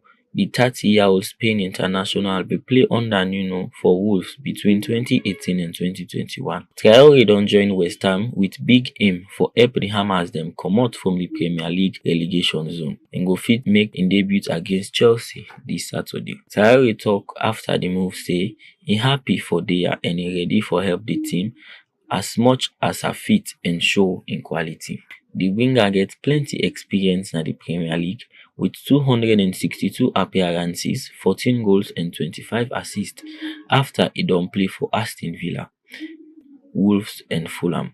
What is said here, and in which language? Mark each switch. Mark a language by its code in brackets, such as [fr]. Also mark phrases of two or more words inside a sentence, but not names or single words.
[pcm] The 30-year-old Spain international bin play under Nuno for Wolves between 2018 and 2021. Traore don join West Ham with big aim for help the Hammers dem comot from the Premier League relegation zone and go fit make im debut against Chelsea this Saturday. Traore talk after the move say he happy for there and he ready for help the team as much as her fit and show in quality. The winger get plenty experience in the Premier League with 262 appearances, 14 goals and 25 assists after he don play for Aston Villa, Wolves and Fulham.